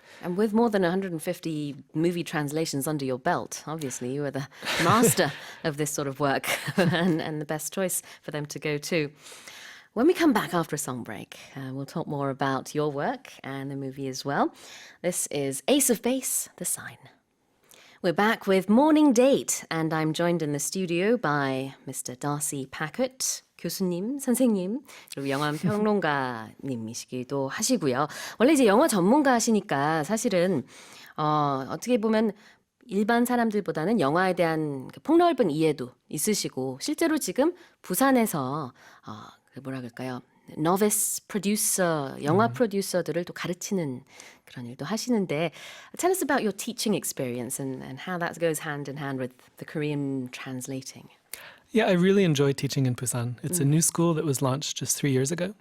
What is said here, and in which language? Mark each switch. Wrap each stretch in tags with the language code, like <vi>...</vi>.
<en>And with more than 150 movie translations under your belt, obviously you are the master of this sort of work and the best choice for them to go to. When we come back after a song break, we'll talk more about your work and the movie as well. This is Ace of Base, The Sign. We're back with Morning Date, and I'm joined in the studio by Mr.</en> <ko>Darcy Paquet, 교수님, 선생님, 그리고 영화 평론가님이시기도 하시고요. 원래 이제 영어 전문가시니까 사실은 어떻게 보면 일반 사람들보다는 영화에 대한 그 폭넓은 이해도 있으시고 실제로 지금 부산에서 그 뭐라 그럴까요?</ko> <en>novice producer,</en> <ko>영화 프로듀서들을 또 가르치는 그런 일도 하시는데</ko> <en>tell us about your teaching experience and how that goes hand in hand with the Korean translating. yeah, I really enjoy teaching in Busan. It's a new school that was launched just 3 years ago.</en>